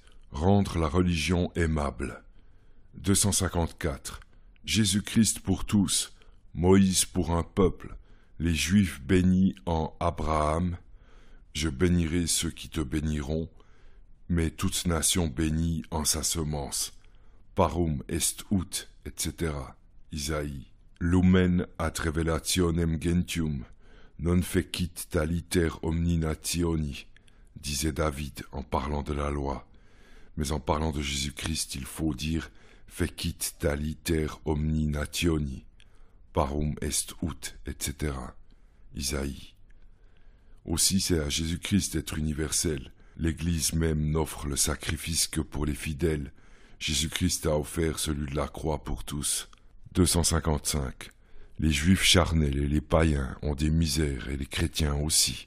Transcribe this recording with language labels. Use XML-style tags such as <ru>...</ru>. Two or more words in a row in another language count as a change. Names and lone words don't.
<fr>Rendre la religion aimable. 254. Jésus-Christ pour tous, Moïse pour un peuple, les Juifs bénis en Abraham. Je bénirai ceux qui te béniront, mais toute nation bénie en sa semence.</fr> <la>Parum est ut, etc. Isaïe. Lumen ad revelationem gentium, non fecit taliter omni nationi,</la> <fr>disait David en parlant de la loi. Mais en parlant de Jésus-Christ, il faut dire</fr> <la>fecit taliter omni nationi, parum est ut,</la> <fr>etc. Isaïe. Aussi c'est à Jésus-Christ d'être universel. L'Église même n'offre le sacrifice que pour les fidèles. Jésus-Christ a offert celui de la croix pour tous. 255. Les Juifs charnels et les païens ont des misères et les chrétiens aussi.</fr>